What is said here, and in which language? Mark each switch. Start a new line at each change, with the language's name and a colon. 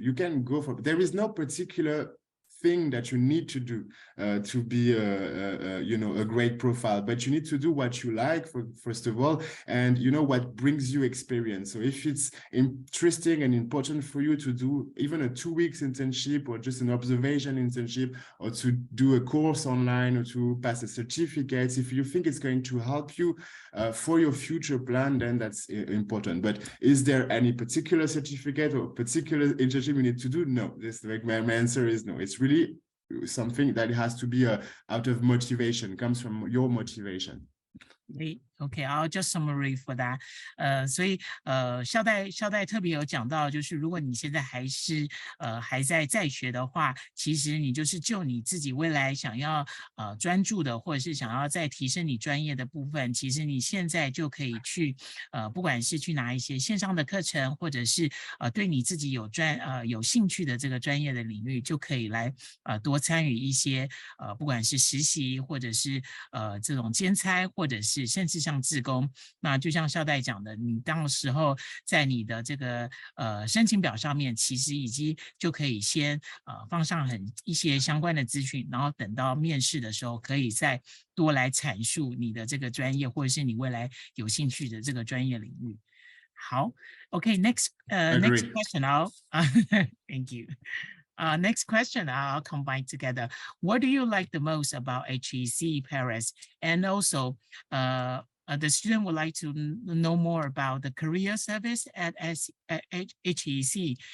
English: You can go for, there is no particular thing that you need to do to be a great profile, but you need to do what you like first of all, and what brings you experience. So if it's interesting and important for you to do even a 2 weeks internship, or just an observation internship, or to do a course online, or to pass a certificate, if you think it's going to help you for your future plan, then that's important. But is there any particular certificate or particular internship you need to do? No, my answer is no. It's really something that has to be out of motivation, comes from your motivation. Okay, I'll just summary for that.
Chinese: 所以校代特别有讲到，就是如果你现在还在学的话，其实你就是就你自己未来想要专注的，或者是想要再提升你专业的部分，其实你现在就可以去不管是去拿一些线上的课程，或者是对你自己有兴趣的这个专业的领域，就可以来多参与一些不管是实习，或者是这种兼差，或者是甚至像志工。那就像校代讲的，你到时候在你的这个申请表上面，其实已经就可以先放上一些相关的资讯，然后等到面试的时候，可以再多来阐述你的这个专业，或者是你未来有兴趣的这个专业领域。好
English: ，OK， next question thank you. Next question, I'll combine together. What do you like the most about HEC Paris? And also, the student would like to know more about the career service at HEC.